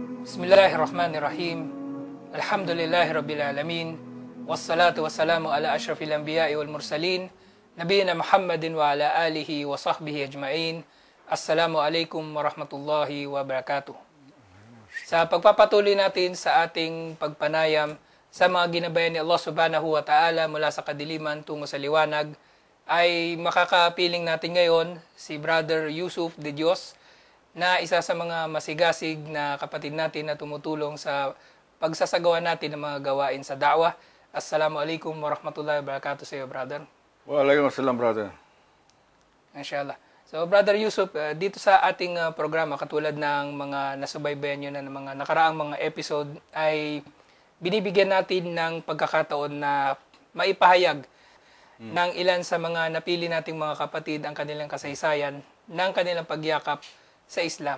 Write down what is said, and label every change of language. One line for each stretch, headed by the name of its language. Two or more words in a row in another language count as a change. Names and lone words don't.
Arabic: بسم الله الرحمن الرحيم. الحمد لله رب العالمين. والصلاة والسلام على أشرف الأنبياء والمرسلين. نبينا محمد وعلى آله وصحبه أجمعين. السلام عليكم ورحمة الله وبركاته.
Filipino: Sa pagpapatuloy natin sa ating pagpanayam sa mga ginabayan ni Allah
Arabic: سبحانه وتعالى
Filipino: mula sa kadiliman tungo sa liwanag, ay makakapiling natin ngayon si Brother Yusuf de Dios, na isa sa mga masigasig na kapatid natin na tumutulong sa pagsasagawa natin ng mga gawain sa da'wah.
Arabic: السلام عليكم ورحمة الله وبركاته
Filipino: sa iyo,
Arabic: brother. Waalaikumsalam, brother. Inshallah.
Filipino: So, Brother Yusuf, dito sa ating programa, katulad ng mga nasubaybayan nyo na ng mga nakaraang mga episode, ay binibigyan natin ng pagkakataon na maipahayag ng ilan sa mga napili nating mga kapatid ang kanilang kasaysayan ng kanilang pagyakap sa Islam.